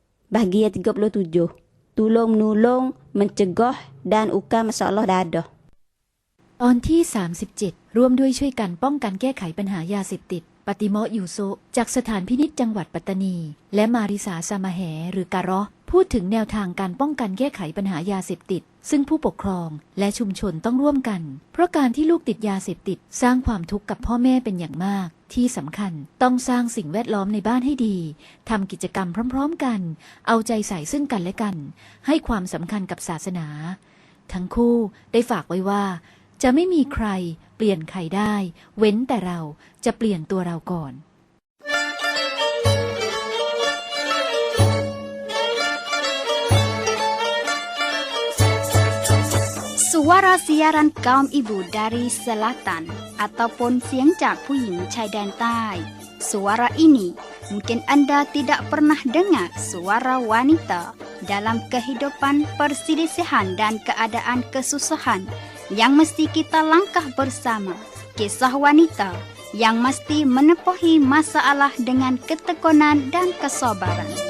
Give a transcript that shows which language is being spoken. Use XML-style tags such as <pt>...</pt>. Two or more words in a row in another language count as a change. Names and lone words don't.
<ms>Bahagian 37. Tolong-menolong, mencegah dan ukar masalah dadah.</ms> <th>ตอนที่ 37 ร่วมด้วยช่วยกันป้องกันแก้ไขปัญหายาเสพติดปฏิโมะยูโซจากสถานพินิจจังหวัดปัตตานีและมาริสาซามาแห หรือการอพูดถึงแนวทางการป้องกันแก้ไขปัญหายาเสพติดซึ่งผู้ปกครองและชุมชนต้องร่วมกันเพราะการที่ลูกติดยาเสพติดสร้างความทุกข์กับพ่อแม่เป็นอย่างมากที่สำคัญต้องสร้างสิ่งแวดล้อมในบ้านให้ดีทำกิจกรรมพร้อมๆกันเอาใจใส่ซึ่งกันและกันให้ความสำคัญกับศาสนาทั้งคู่ได้ฝากไว้ว่าจะไม่มีใครเปลี่ยนใครได้เว้นแต่เราจะเปลี่ยนตัวเราก่อน</th> <ms>Suara siaran kaum ibu dari selatan ataupun</ms> <th>เสียงจากผู้หญิง ชายแดนใต้</th> <ms>Suara ini mungkin Anda tidak pernah dengar suara wanita dalam kehidupan perselisihan dan keadaan kesusahan yang mesti kita langkah bersama. Kisah wanita yang mesti menepuhi masalah dengan ketekunan dan kesabaran.</ms>